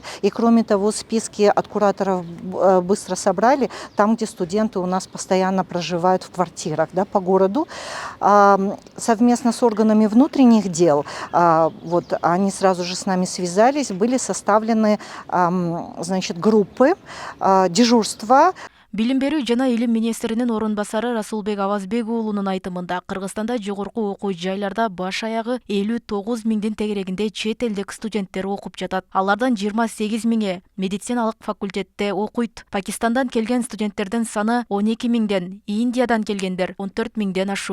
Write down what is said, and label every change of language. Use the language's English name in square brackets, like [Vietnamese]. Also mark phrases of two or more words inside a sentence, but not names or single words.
[Russian] И кроме того, списки от кураторов быстро собрали, там, где студенты у нас постоянно проживают в квартирах, да, по городу. Совместно с органами внутренних дел, они сразу же с нами связались, были составлены, группы дежурства. [Kyrgyz] Билим берүү жана илим министринин орун басары Расулбек Авазбек уулунун айтымында Кыргызстанда жогорку окуу жайларда баш аягы 59 миңдин тегерегинде чет элдик студенттер окуп жатат. Алардан 28 миңи медициналык факультетте окуйт. Пакистандан келген студенттердин саны 12 миңден, Индиядан келгендер 14 миңден ашуун.